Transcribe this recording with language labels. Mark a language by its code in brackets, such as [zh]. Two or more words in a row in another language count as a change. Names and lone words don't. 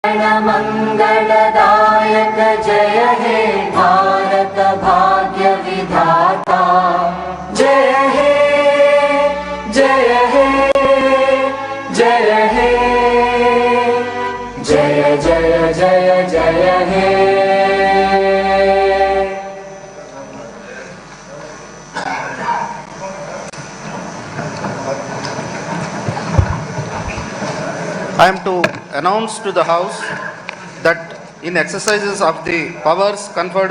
[bn] मंगलदायक जय हे भारत भाग्य विधाता जय हे जय हे जय हे जय जय जय जय हे। [en] I am to announce to the House that in exercises of the powers conferred